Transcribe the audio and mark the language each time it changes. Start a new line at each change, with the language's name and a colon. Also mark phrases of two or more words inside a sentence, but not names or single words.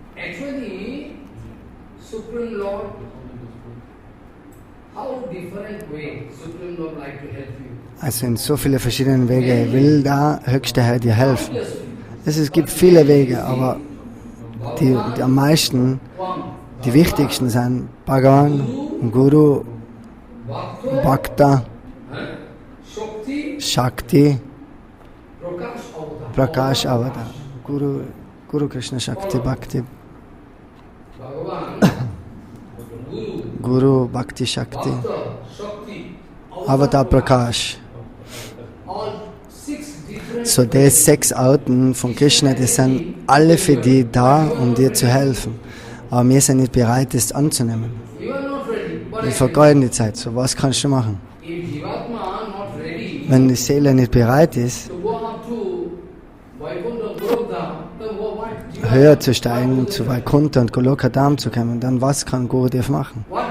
German: Also in so viele verschiedenen Wege will der höchste Herr dir helfen. Es gibt viele Wege, aber die am meisten, die wichtigsten sind
Sanskrit: Bhagavan, Guru, Bhakta, Shakti, Prakash Avatar. Guru Krishna Shakti Bhakti. Guru Bhakti Shakti. Avatar Prakash.
German: So die 6 Arten von Krishna, die sind alle für dich da, um dir zu helfen. Aber wir sind nicht bereit, das anzunehmen. Wir vergeuden die Zeit. So, was kannst du machen? Wenn die Seele nicht bereit ist, höher zu steigen, zu Vaikuntha und Goloka Dham zu kommen, dann was kann Gurudev machen?